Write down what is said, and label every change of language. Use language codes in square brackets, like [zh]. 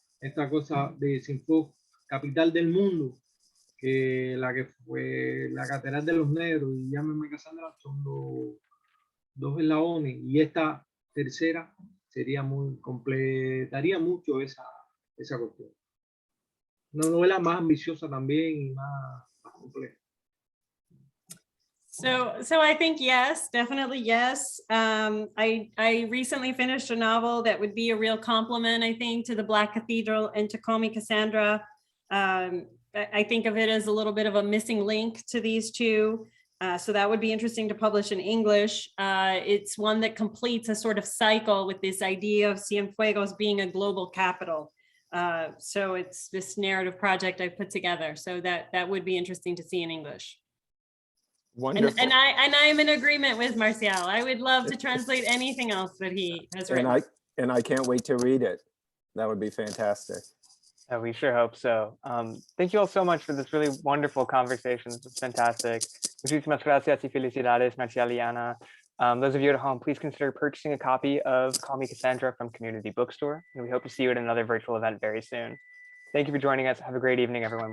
[es] Esta cosa de Sinfó, capital del mundo, que fue la Catedral de los Negros y Llámeme Cassandra son dos eslabones. Y esta tercera completaría mucho esa cuestión. Una novela más ambiciosa también y más compleja. [en] So I think yes, definitely yes. I recently finished a novel that would be a real compliment, I think, to the Black Cathedral and to Call Me Cassandra. I think of it as a little bit of a missing link to these two. So that would be interesting to publish in English. It's one that completes a sort of cycle with this idea of Cienfuegos being a global capital. So it's this narrative project I've put together. So that would be interesting to see in English. Wonderful. And I am in agreement with Marcial. I would love to translate anything else that he has written. And I can't wait to read it. That would be fantastic. We sure hope so. Thank you all so much for this really wonderful conversation. This was fantastic. [es] Muchísimas gracias y felicidades, Marcial y Ana. [en] Those of you at home, please consider purchasing a copy of Call Me Cassandra from Community Bookstore, and we hope to see you at another virtual event very soon. Thank you for joining us. Have a great evening, everyone.